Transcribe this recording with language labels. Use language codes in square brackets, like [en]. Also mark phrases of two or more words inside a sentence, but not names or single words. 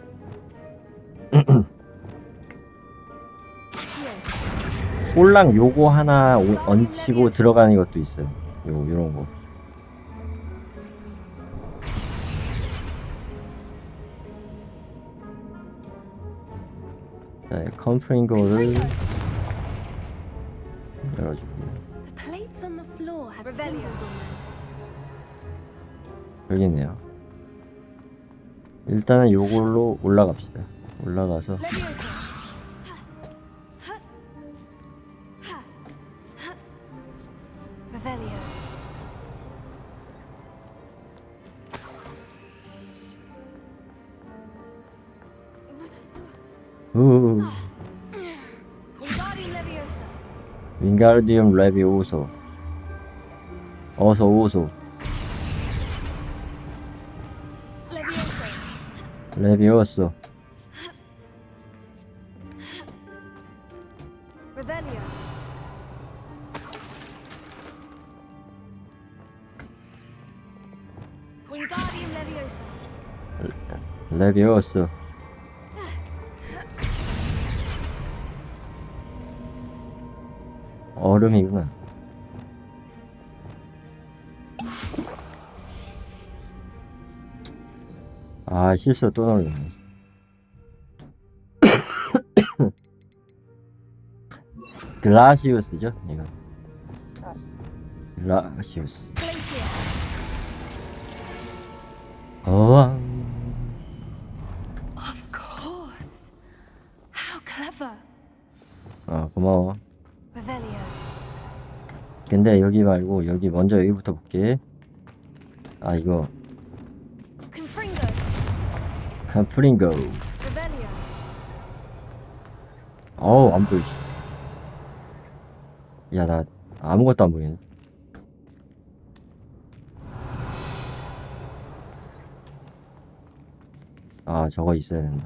[ko] 꼴랑 요거 하나 얹히고 들어가는 것도 있어요. 요런 거. 자, 컴프링거를 열어주고요. [en] The plates on the floor have Revelio. symbols on them. [ko] 여기 있네요. 일단은 요걸로 올라갑시다. 올라가서 [en] Leviosa. Revelio. Wingardium Leviosa. [ko] 윙가르디움 레비오소. 어서 오소. [en] Leviosa. [ko] 레비오소. [en] Revelio. Wingardium Leviosa. [ko] 레비오소. 얼음이구나. 아, 실수 또 놀랐네. 글라시우스죠, 이거. 글라시우스. [en] Glacier. Of course. How clever. [ko] 고마워. [en] Revelio. [ko] 근데 여기 말고 여기 먼저 여기부터 볼게. 이거 [en] Confringo. [ko] 칸프링고. [en] Revelio. [ko] 안 보이지. 야, 나 아무것도 안 보이네. 저거 있어야 된다.